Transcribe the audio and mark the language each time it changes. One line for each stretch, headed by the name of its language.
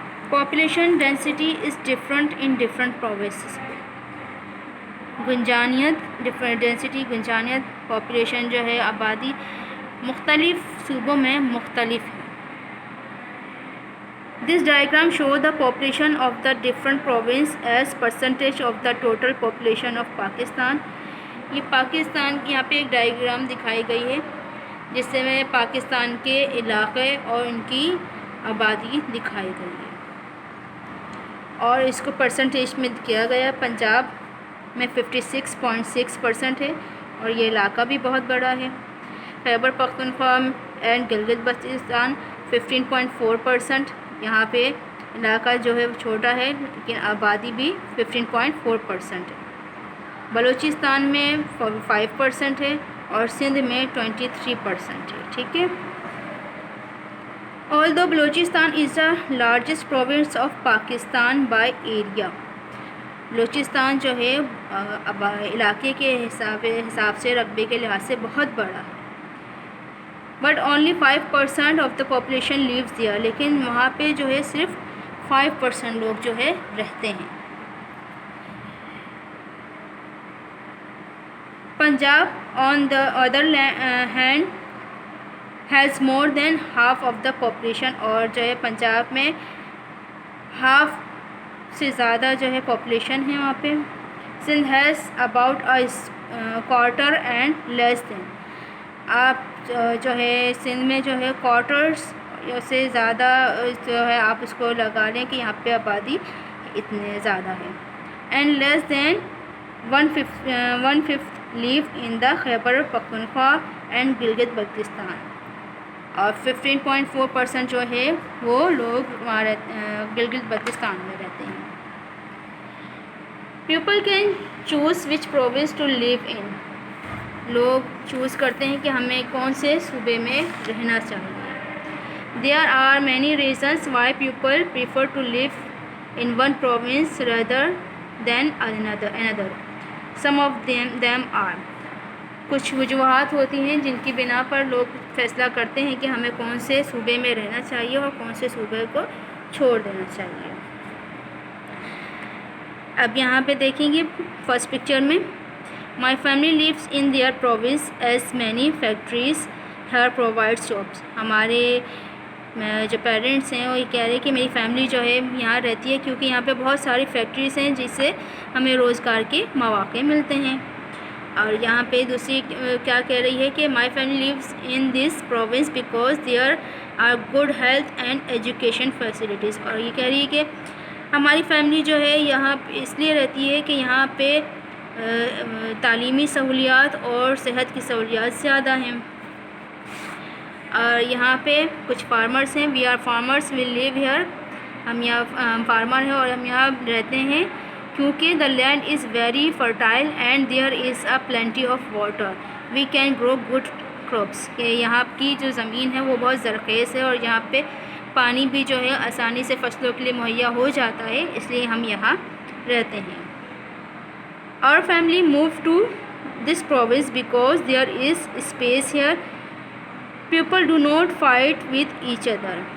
English: Population density is different in different provinces.
Urdu: گنجانیت، density گنجانیت، population جو ہے آبادی مختلف صوبوں میں مختلف ہے.
English: This diagram shows the population of the different province as percentage of the total population of Pakistan.
Urdu: یہ پاکستان کی یہاں پہ ایک ڈائیگرام دکھائی گئی ہے جس سے میں پاکستان کے علاقے اور ان کی آبادی دکھائی گئی ہے، اور اس کو پرسنٹیج میں کیا گیا. پنجاب میں 56.6% ہے اور یہ علاقہ بھی بہت بڑا ہے. خیبر پختونخوا اینڈ گلگت بلتستان 15.4%. یہاں پہ علاقہ جو ہے چھوٹا ہے لیکن آبادی بھی 15.4% ہے. بلوچستان میں 5% ہے اور سندھ میں 23% ہے. ٹھیک ہے.
English: Although Balochistan is the largest province of Pakistan by area.
Urdu: Balochistan جو ہے علاقے کے حساب سے رقبے کے لحاظ سے بہت بڑا ہے.
English: But only 5% of the population lives there.
Urdu: لیکن وہاں پہ جو ہے صرف 5% لوگ جو ہے رہتے ہیں.
English: Punjab on the other hand has more than half of the population.
Urdu: اور جو ہے پنجاب میں ہاف سے زیادہ جو ہے پاپولیشن ہے وہاں پہ.
English: Sindh has about quarter and less than.
Urdu: آپ جو ہے سندھ میں جو ہے کوارٹرس سے زیادہ جو ہے آپ اس کو لگا لیں کہ یہاں پہ آبادی اتنے زیادہ ہے.
English: And less than 1/5 live in the Khyber Pakhtunkhwa and Gilgit Baltistan.
Urdu: اور 15.4% جو ہے وہ لوگ وہاں گلگت بلتستان میں رہتے ہیں.
English: People can choose which province to live in.
Urdu: لوگ چوز کرتے ہیں کہ ہمیں کون سے صوبے میں رہنا چاہیے.
English: There are many reasons why people prefer to live in one province rather than another. Some of them are.
Urdu: کچھ وجوہات ہوتی ہیں جن کی بنا پر لوگ فیصلہ کرتے ہیں کہ ہمیں کون سے صوبے میں رہنا چاہیے اور کون سے صوبے کو چھوڑ دینا چاہیے. اب یہاں پہ دیکھیں گے فرسٹ پکچر میں
English: My family lives in their province as many factories here provides jobs.
Urdu: ہمارے جو پیرنٹس ہیں وہ یہ کہہ رہے ہیں کہ میری فیملی جو ہے یہاں رہتی ہے کیونکہ یہاں پہ بہت ساری فیکٹریز ہیں جس سے ہمیں روزگار کے مواقع ملتے ہیں. اور یہاں پہ دوسری کیا کہہ رہی ہے کہ
English: My family lives in this province because there are good health and education facilities.
Urdu: اور یہ کہہ رہی ہے کہ ہماری فیملی جو ہے یہاں اس لیے رہتی ہے کہ یہاں پہ تعلیمی سہولیات اور صحت کی سہولیات زیادہ ہیں. اور یہاں پہ کچھ فارمرس ہیں.
English: We are farmers we live here.
Urdu: ہم یہاں فارمر ہیں اور ہم یہاں رہتے ہیں کیونکہ
English: The land is very fertile and there is a plenty of water. We can grow good crops.
Urdu: کہ یہاں کی جو زمین ہے وہ بہت زرخیز ہے اور یہاں پہ پانی بھی جو ہے آسانی سے فصلوں کے لیے مہیا ہو جاتا ہے، اس لیے ہم یہاں رہتے ہیں.
English: Our family moved to this province because there is space here. People do not fight with each other.